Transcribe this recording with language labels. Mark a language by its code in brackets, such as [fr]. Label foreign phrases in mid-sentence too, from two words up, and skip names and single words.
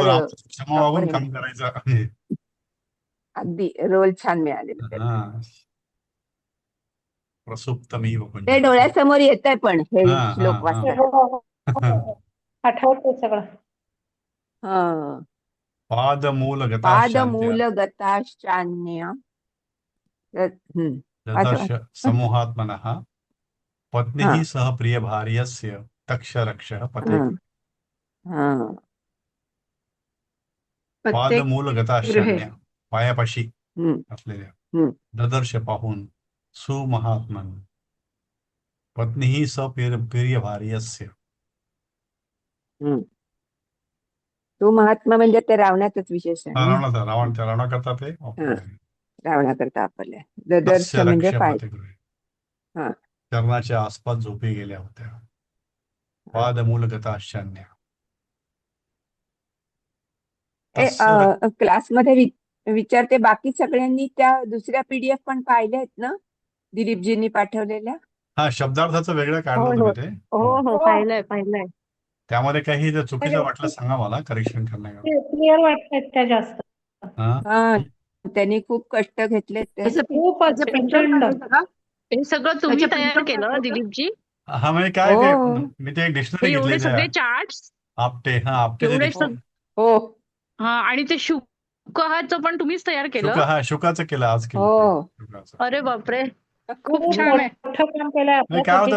[mr] रोज क्षमा proper मागून हे काम करायचं. अगदी रोल छान मिळालेला त्याला. हा. प्रसुप्तमिव ते कुंजरम. डोळ्यासमोर येत आहे पण हे श्लोक हा. वाचताना. हो, हो, हो. आठवतंय सगळं. हा [sa] पादमूलगताश्चान्त्य पादमूलगताश्चान्य. ददर्श समूहात्मनः पत्नीः [mr] हा [sa] सह प्रियभार्यस्य तक्षरक्षः पते. [mr] हा हा प्रत्येक गृहे. पादमूलगताश्चान्य पायापाशी हम्म, असलेल्या हम्म. [sa] ददर्श पाहून सुमहात्मन पत्नीः सह प्रियभार्यस्य. [mr] हम्म. तो महात्मा म्हणजे ते रावणाचाच विशेष आहे ना. रावण करता ते हा रावणाकरता वापरल्या. ददर्श तस्य म्हणजे रक्ष पाय. पतिगृहे. हा चरणाच्या आसपास झोपी गेल्या होत्या. [sa] पादमूलगताश्चान्य. तस्य [mr] क्लासमध्ये विचारते बाकी सगळ्यांनी त्या दुसऱ्या पीडीएफ पण पाहिल्या आहेत ना दिलीपजींनी पाठवलेल्या. हा शब्दार्थाचं वेगळं काढलं हो, तुम्ही हो. ते. हो, हो. हो. पाहिलंय. त्यामध्ये काही जर चुकीचं वाटलं सांगा मला करेक्शन करण्याकरता. क्लिअर वाटतात त्या जास्त. हा त्यांनी खूप कष्ट घेतले ते. त्याचं खूपच प्रिंटआउट प्रचंड. काढायचं का? हे सगळं तुम्ही त्याचे तयार [en] print out [mr] केलं काढायचं? दिलीपजी? हा म्हणजे काय हो. ते मी ते एक हे डिक्शनरी एवढे घेतली सगळे चार्ट्स आपटे एवढे ते हो हा आणि ते शुकहाचं पण तुम्हीच तयार केलं? शुकाचं केलं आज केलं हो. ते शुकाचं. अरे बापरे, खूप खूप छान आहे. मोठं काम केलंय नाही काय होतं ते